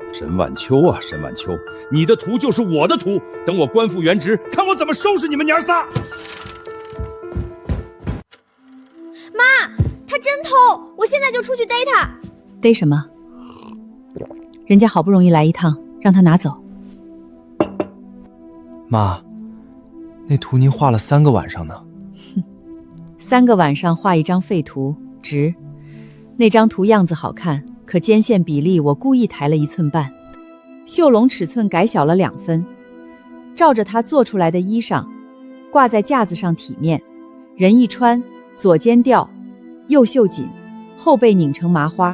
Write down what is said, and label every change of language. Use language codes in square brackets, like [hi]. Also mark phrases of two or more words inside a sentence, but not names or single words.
[zh] 沈晚秋啊，沈晚秋，你的圖就是我的圖，等我官復原職，看我怎麼收拾你們娘仨。媽，他真偷，我現在就出去逮他。逮什麼？人家好不容易來一趟，讓他拿走。媽，那圖您畫了3個晚上呢。 3個晚上畫一張廢圖，值。那張圖樣子好看，可肩線比例我故意抬了1寸半，繡龍尺寸改小了2分，照着它做出來的衣裳，掛在架子上體面，人一穿，左肩吊，右袖緊，後背擰成麻花。